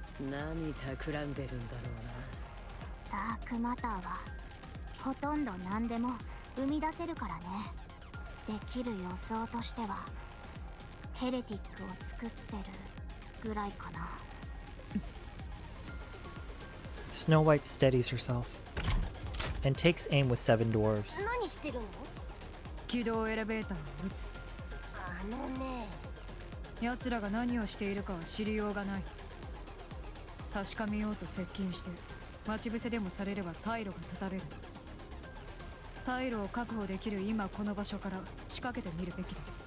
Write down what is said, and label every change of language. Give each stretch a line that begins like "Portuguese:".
Japanese: 何企んでるんだろダークマターはほとんど何でも生み出せるからね。できる予想としてはヘレティックを作ってるぐらいかな。
English: Snow White steadies herself and takes aim with 7 dwarves.
Japanese: 何してるの？軌道エレベーターを撃つ。ね、奴らが何をしているかは知りようがない。確かめようと接近して待ち伏せでもされれば退路が断たれる。退路を確保できる今この場所から仕掛けてみるべきだ。